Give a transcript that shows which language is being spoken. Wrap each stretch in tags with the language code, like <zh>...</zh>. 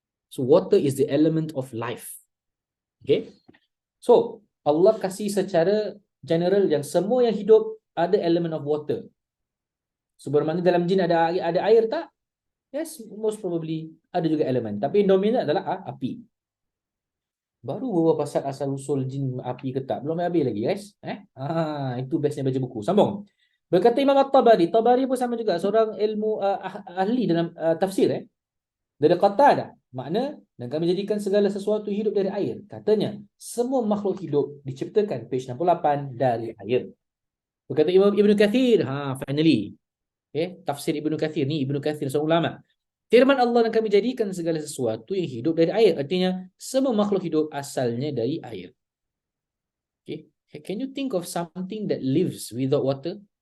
<en>So water is the element of life. Okay.</en> <ms>So Allah kasih secara general yang semua yang hidup ada</ms> <en>element of water.</en> <ms>So bermakna dalam jin ada air tak? Yes, most probably ada juga elemen. Tapi yang dominan adalah api. Baru bawa pasal asal usul jin api ke tak. Belum habis lagi guys. Itu bestnya baca buku. Sambung. Berkata Imam At-Tabari. Tabari pun sama juga. Seorang ilmu ahli dalam tafsir. Dia kata dah. Makna, dan kami jadikan segala sesuatu hidup dari air. Katanya, semua makhluk hidup diciptakan. Page 68 dari air. Berkata Imam Ibn Kathir. Finally. Tafsir Ibn Kathir. Ni Ibn Kathir seorang ulama. Firman Allah, dan kami jadikan segala sesuatu yang hidup dari air. Artinya, semua makhluk hidup asalnya dari air.</ms> <en>Okay. Can you think of something that lives without water?</en>